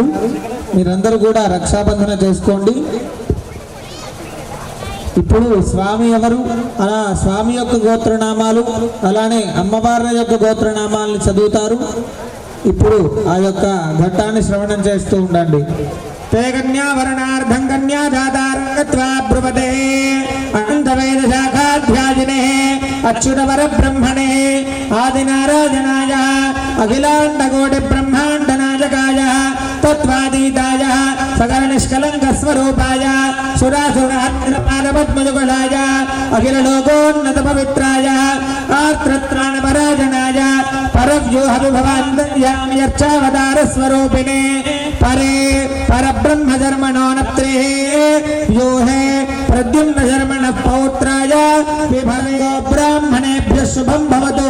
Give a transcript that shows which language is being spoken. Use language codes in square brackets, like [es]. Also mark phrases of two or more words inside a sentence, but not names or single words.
[te] మీరందరూ కూడా రక్షాబంధన చేసుకోండి. ఇప్పుడు స్వామి ఎవరు, అలా స్వామి యొక్క గోత్రనామాలు అలానే అమ్మవారి యొక్క గోత్రనామాలను చదువుతారు. ఇప్పుడు ఆ యొక్క ఘట్టాన్ని శ్రవణం చేస్తూ ఉండండి. [sa] ते कन्यावरणार्धं कन्यादातारङ्गत्वा ब्रुवते अनन्तवेदशाखाध्याजिने अच्युतवरब्रह्मणे आदिनारायणाय अखिलाण्डकोटिब्रह्माण्डनायकाय तत्त्वातीताय सकलनिष्कलङ्कस्वरूपाय सुरासुरहन्त्रपादपद्मयुगलाय अखिललोकोन्नतपवित्राय आर्त्रत्राणपराजनाय परव्यूहविभवान्तर्याम्यर्चावतारस्वरूपिणे परे परब्रह्मधर्मणो यो है प्रद्युम्न धर्मण पौत्राय विभंगो ब्राह्मणेभ्यः शुभं भवतु.